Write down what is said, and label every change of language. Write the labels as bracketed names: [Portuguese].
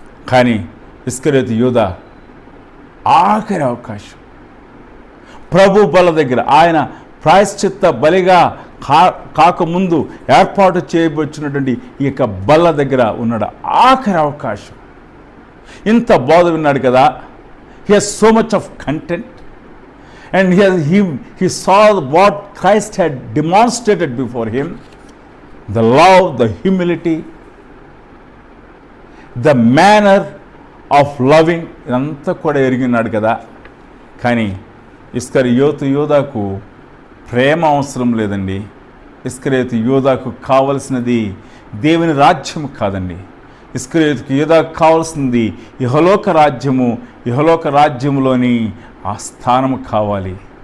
[Telugu] కానీ ఇస్కరియోతు యూదా ఆఖరి అవకాశం ప్రభు బల దగ్గర, ఆయన ప్రాయశ్చిత్త బలిగా కాకముందు ఏర్పాటు చేయబోతున్నటువంటి ఈ యొక్క బల్ల దగ్గర ఉన్నాడు. ఆఖరి అవకాశం. ఇంత బోధ విన్నాడు కదా. [English] he has so much of content and he saw what Christ had demonstrated before him, the love, the humility, the manner of loving [Telugu] ఇదంతా కూడా ఎరిగినాడు కదా. కానీ ఇస్కరియోతు యోధాకు ప్రేమ అవసరం లేదండి. ఇస్కరియోతు యోధాకు కావలసినది దేవుని రాజ్యం కాదండి. ఇస్కరియోతుకు యోధాకు కావాల్సింది ఇహలోక రాజ్యము, ఇహలోక రాజ్యములోని ఆ స్థానము కావాలి.